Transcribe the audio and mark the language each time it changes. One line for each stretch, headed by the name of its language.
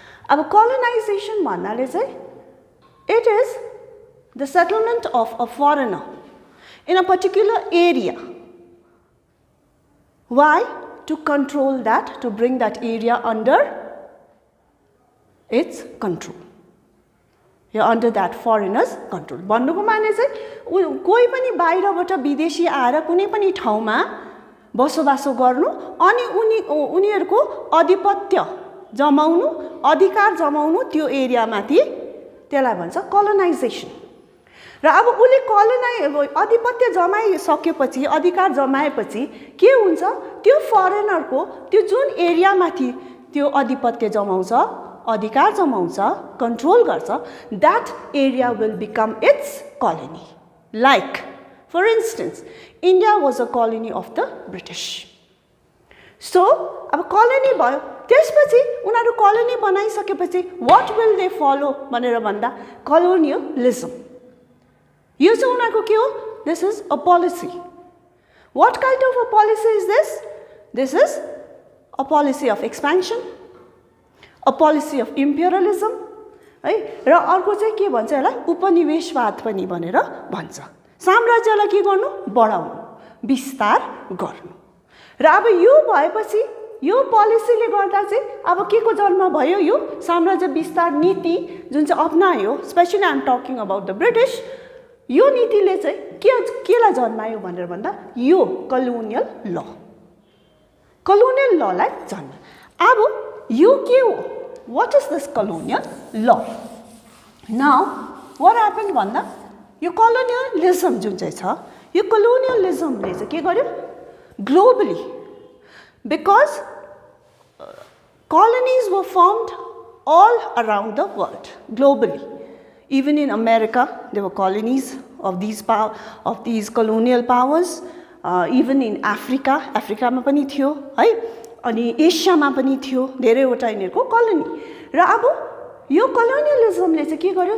Nepali: अब colonization भन्नाले चाहिँ
English: it is the settlement of a foreigner in a particular area. Why? To control that, to bring that area under its control. Under that foreigners control.
Nepali: भन्नुको माने चाहिँ कोही पनि बाहिरबाट विदेशी आएर कुनै पनि ठाउँमा बसोबासो गर्नु अनि उनीहरुको आधिपत्य जमाउनु, अधिकार जमाउनु त्यो एरियामाथि, त्यसलाई भन्छ colonization. र अब उले आधिपत्य जमाइसकेपछि, अधिकार जमाएपछि के हुन्छ? त्यो फरेनरको त्यो जुन एरियामाथि त्यो आधिपत्य जमाउँछ, अधिकार जमाउँछ, control गर्छ,
English: that area will become its colony. Like, for instance, India was a colony of the British.
Nepali: So, अब colony भयो, त्यसपछि उनीहरु colony बनाइसकेपछि
English: what will they follow
Nepali: भनेर भन्दा colonialism. यो चाहिँ उनीहरुको के हो?
English: This is a policy. What kind of a policy is this? This is a policy of expansion, a policy of imperialism, है?
Nepali: र अर्को चाहिँ के भन्छ यसलाई? उपनिवेशवाद पनि भनेर भन्छ. साम्राज्यलाई के गर्नु? बढाउनु, विस्तार गर्नु. र अब यो भएपछि यो पोलिसीले गर्दा चाहिँ अब के को जन्म भयो? यो साम्राज्य विस्तार नीति जुन चाहिँ अपनायो,
English: specially I am talking about the British,
Nepali: यो नीतिले चाहिँ केलाई जन्मायो भनेर भन्दा यो colonial law. colonial law लाई जन्म. अब यो के हो?
English: What is this colonial law? Now, what happened
Nepali: भन्दा यो colonialism जुन चाहिँ छ, यो colonialism ले चाहिँ के गर्यो?
English: Globally, because colonies were formed all around the world, globally. Even in America, there were colonies of these colonial powers. Even in Africa,
Nepali: मा पनि थियो, है? अनि एसियामा पनि थियो, धेरैवटा यिनीहरुको colony. र अब यो colonialismले चाहिँ के गर्यो?